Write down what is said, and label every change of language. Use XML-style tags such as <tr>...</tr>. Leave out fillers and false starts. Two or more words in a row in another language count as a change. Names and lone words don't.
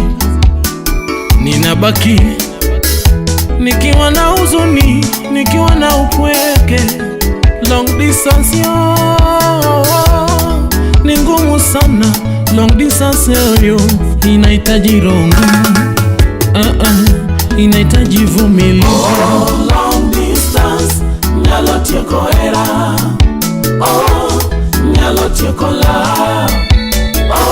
<sw>Ninabaki nikiwa na huzuni, nikiwa na upweke.</sw> <en>Long distance</en> <sw>ni ngumu sana,</sw> <en>long distance</en> <sw>inahitaji rongo, inahitaji vumilivu.</sw> <luo>Oh,</luo> <en>long distance,</en> <luo>nyalo tieko hera. Oh, nyalo tieko love.</luo>